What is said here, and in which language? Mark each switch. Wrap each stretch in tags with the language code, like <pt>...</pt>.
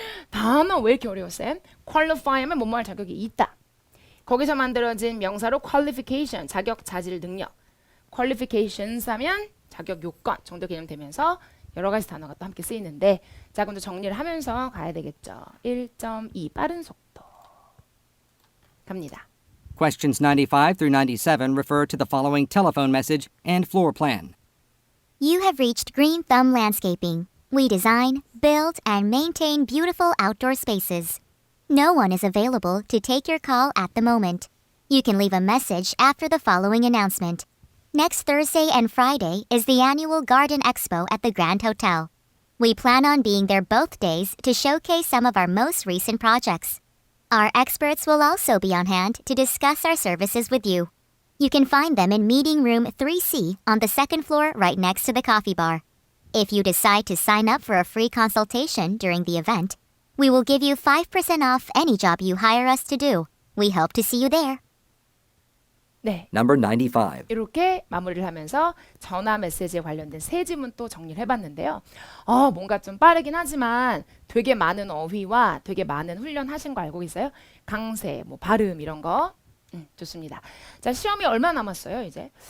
<ko>단어 왜 이렇게 어려웠어요? qualify 하면 뭐뭐 할 자격이 있다. 거기서 만들어진 명사로 qualification, 자격, 자질, 능력. qualifications 하면 자격, 요건 정도 개념 되면서 여러 가지 단어가 또 함께 쓰이는데 자 그럼 정리를 하면서 가야 되겠죠. 1.2 빠른 속도 갑니다.</ko> <en>Questions 95 through 97 refer to the following telephone message and floor plan. You have reached Green Thumb Landscaping. We design, build, and maintain beautiful outdoor spaces. No one is available to take your call at the moment. You can leave a message after the following announcement. Next Thursday and Friday is the annual Garden Expo at the Grand Hotel. We plan on being there both days to showcase some of our most recent projects. Our experts will also be on hand to discuss our services with you. You can find them in meeting room 3C on the second floor right next to the coffee bar. If you decide to sign up for a free consultation during the event, we will give you 5% off any job you hire us to do. We hope to see you there.</en> <ko>네.</ko> <en>Number 95.</en> <ko>이렇게 마무리를 하면서 전화 메시지에 관련된 세 지문 또 정리를 해봤는데요. 뭔가 좀 빠르긴 하지만 되게 많은 어휘와 되게 많은 훈련하신 거 알고 계세요? 강세, 뭐 발음 이런 거. 좋습니다. 자 시험이 얼마 남았어요 이제?</ko>